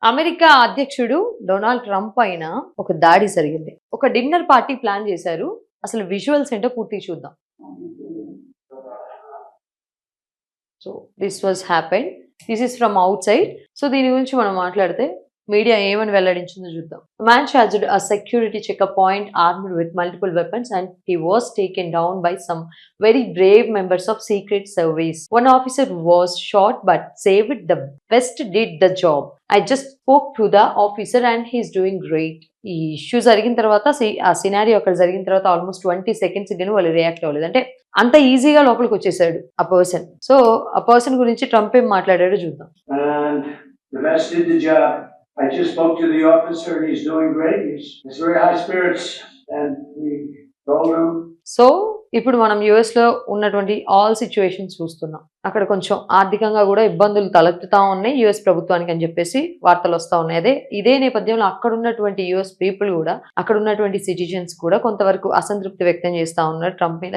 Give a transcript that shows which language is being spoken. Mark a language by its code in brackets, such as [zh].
[te] America అధ్యక్షుడు Donald Trump పైన ఒక దాడి జరిగింది. ఒక డిన్నర్ పార్టీ ప్లాన్ చేశారు. అసలు విజువల్స్ ఏంటో పూర్తిగా చూద్దాం. [en] So this was happened. This is from outside. [te] So దీని గురించి మనం మాట్లాడితే మీడియా ఏమని వెల్లడించిందో చూద్దాం. [en] Man charged a security checkpoint armed with multiple weapons and he was taken down by some very brave members of Secret Service. One officer was shot but saved. The best did the job. I just spoke to the officer and he's doing great. [te] ఈ issue జరిగిన తర్వాత ఆ scenario అక్కడ జరిగిన తర్వాత almost 20 seconds గాని వాళ్ళు react అవ్వలేదు. అంటే అంత ఈజీగా లోపలికి వచ్చేసాడు ఆ పర్సన్. సో ఆ పర్సన్ గురించి ట్రంప్ ఏం మాట్లాడాడో చూద్దాం. [en] And the best did the job. I just spoke to the officer and he's doing great. He's very high spirits and we told him. [te] So ఇప్పుడు మనం యుఎస్ లో ఉన్నటువంటి ఆల్ సిచ్యువేషన్స్ చూస్తున్నాం. అక్కడ కొంచెం ఆర్థికంగా కూడా ఇబ్బందులు తలెత్తుతా ఉన్నాయి యుఎస్ ప్రభుత్వానికి అని చెప్పేసి వార్తలు వస్తా ఉన్నాయి. ఇదే నేపథ్యంలో అక్కడ ఉన్నటువంటి యుఎస్ పీపుల్ కూడా అక్కడ ఉన్నటువంటి సిటిజన్స్ కూడా కొంతవరకు అసంతృప్తి వ్యక్తం చేస్తా ఉన్నారు ట్రంప్ మీద.